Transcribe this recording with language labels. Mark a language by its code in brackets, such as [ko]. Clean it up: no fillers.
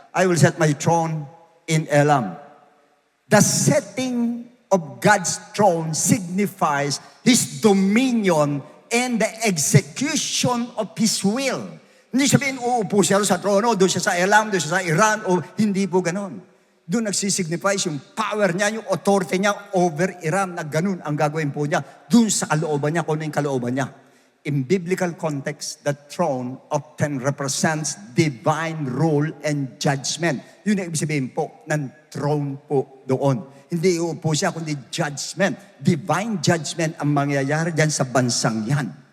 [en] I will set my throne in Elam. The setting of God's throne signifies His dominion and the execution of His will. [tl] Hindi sabihin, uupo siya sa trono, doon siya sa Elam, doon siya sa Iran, o hindi po ganon. Doon nagsisignify yung power niya, yung authority niya over Iran, na ganun ang gagawin po niya. Doon sa kalooban niya, kung ano yung kalooban niya. [en] In biblical context, the throne often represents divine rule and judgment. [tl] Yun ang ibig sabihin po ng throne po doon. Hindi uupo siya, kundi judgment. Divine judgment ang mangyayari dyan sa bansang yan.